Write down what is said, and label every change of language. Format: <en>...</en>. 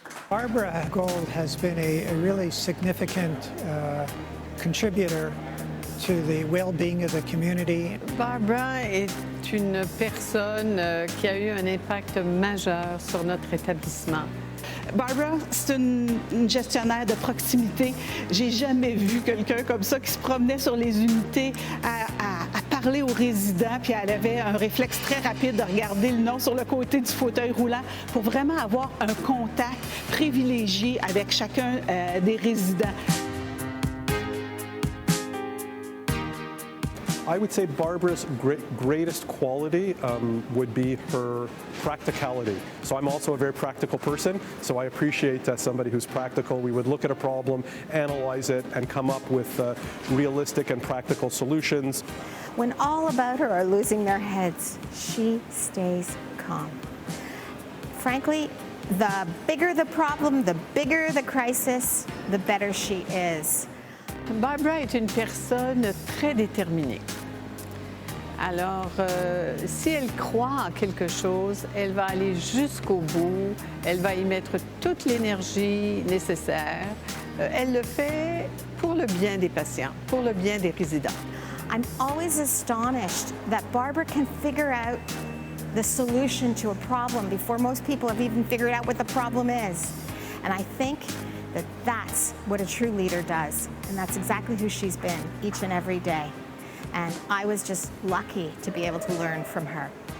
<en>Barbara Gold has been a really significant contributor to the well-being of the community.</en> <fr>Barbara est une personne qui a eu un impact majeur sur notre établissement. Barbara, c'est une gestionnaire de proximité. J'ai jamais vu quelqu'un comme ça qui se promenait sur les unités à parler aux résidents, puis elle avait un réflexe très rapide de regarder le nom sur le côté du fauteuil roulant pour vraiment avoir un contact privilégié avec chacun des résidents.</fr> <en>I would say Barbara's greatest quality would be her practicality. So I'm also a very practical person, so I appreciate somebody who's practical. We would look at a problem, analyze it, and come up with realistic and practical solutions. When all about her are losing their heads, she stays calm. Frankly, the bigger the problem, the bigger the crisis, the better she is.</en> <fr>Barbara est une personne très déterminée. Alors, si elle croit en quelque chose, elle va aller jusqu'au bout, elle va y mettre toute l'énergie nécessaire. Elle le fait pour le bien des patients, pour le bien des résidents.</fr> <en>I'm always astonished that Barbara can figure out the solution to a problem before most people have even figured out what the problem is. And I think that that's what a true leader does. And that's exactly who she's been each and every day. And I was just lucky to be able to learn from her.</en>